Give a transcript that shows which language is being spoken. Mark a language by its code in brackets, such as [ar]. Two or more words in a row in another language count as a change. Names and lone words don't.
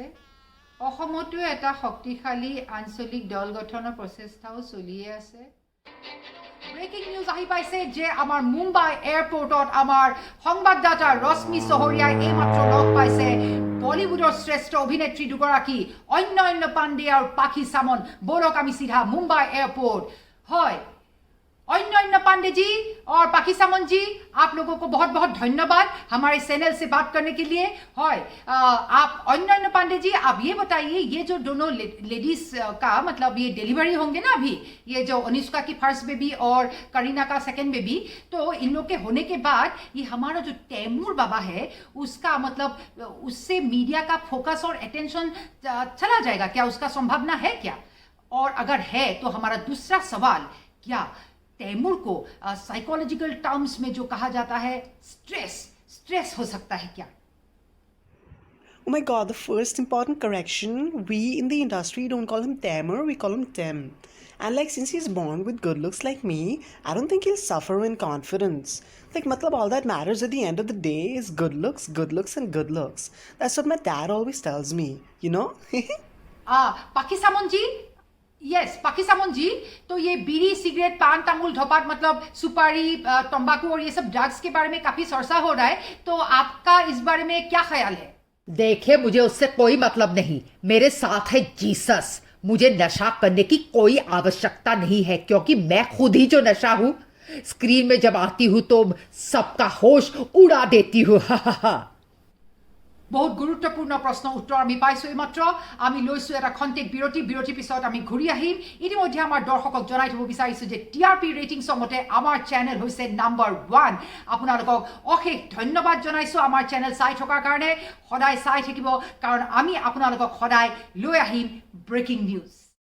[as] অসমতো এটা শক্তিশালী আঞ্চলিক দল গঠনৰ প্ৰচেষ্টাও চলিয়ে আছে [en] breaking news [as] আহি পাইছে যে আমাৰ মুম্বাই এয়াৰপৰ্টত আমাৰ সংবাদদাতা ৰশ্মি চহৰীয়াই এইমাত্ৰ লগ পাইছে বলিউডৰ শ্ৰেষ্ঠ অভিনেত্ৰী দুগৰাকী অন্যান্য পাণ্ডে আৰু পাখি সামন বলক [hi] আমি सीधा मुंबई एयरपोर्ट হয় अन्य पांडे जी और पाखी सामन जी आप लोगों को बहुत बहुत धन्यवाद हमारे चैनल से बात करने के लिए आप अन्य पांडे जी आप ये बताइए ये जो दोनों लेडीज का मतलब ये डिलीवरी होंगे ना अभी ये जो अनुष्का की [en] first baby [hi] और करीना का [en] second baby [hi] तो इन लोग के होने के बाद ये हमारा जो तैमूर बाबा है उसका मतलब उससे मीडिया का फोकस और अटेंशन चला जाएगा क्या उसका संभावना है क्या और अगर है तो हमारा दूसरा सवाल क्या तैमूर को [en] psychological terms [hi] में जो कहा जाता है स्ट्रेस हो सकता है क्या [en] Oh my god, the first important correction, we in the industry don't call him Taimur, we call him Tim. And like since he's born with good looks like me, I don't think he'll suffer in confidence. Like matlab all that matters at the end of the day is good looks and good looks. That's what my dad always tells me, you know? [hi] पाखी सामन जी यस पाखी सामन जी तो ये बीड़ी सिगरेट पान तंगुल धपाट मतलब सुपारी तंबाकू और ये सब ड्रग्स के बारे में काफी चर्चा हो रहा है तो आपका इस बारे में क्या ख्याल है देखिए मुझे उससे कोई मतलब नहीं मेरे साथ है जीसस मुझे नशा करने की कोई आवश्यकता नहीं है क्योंकि मैं खुद ही जो नशा हूं स्क्रीन में जब आती हूं तो सबका होश उड़ा देती हूं बहुत गुरुत्वपूर्ण प्रश्न उत्तर [as] আমি পাইছো এইমাত্ৰ আমি লৈছো এটা খন্তেক বিৰতি পিছত আমি ঘূৰি আহিম ইতিমধ্যে আমাৰ দৰ্শকক জনাই দিব বিচাৰিছো যে [en] TRP rating [as] সমতে আমাৰ চেনেল হৈছে নাম্বাৰ 1 আপোনালোকক অশেষ ধন্যবাদ জনাইছো আমাৰ চেনেল চাই থকাৰ কাৰণে সদায় চাই থাকিব কাৰণ আমি আপোনালোকক সদায় লৈ আহিম [en] breaking news